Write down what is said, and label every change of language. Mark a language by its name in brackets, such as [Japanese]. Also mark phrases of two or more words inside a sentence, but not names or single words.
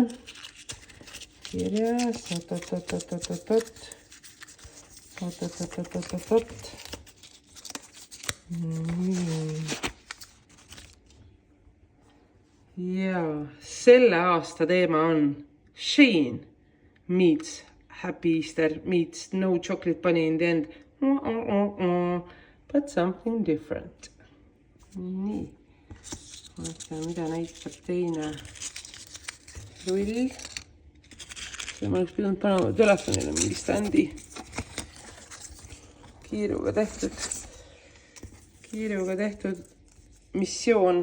[Estonian] Kirjas, oot. Ja selle aasta teema on [English] Shein meets Happy Easter meets no chocolate bunny in the end. But something different. [Estonian] Nii. Vaatame, mida näitab teine rull. Ma oleks pidanud panema telefonile mingi standi. Kiiruga tehtud missioon.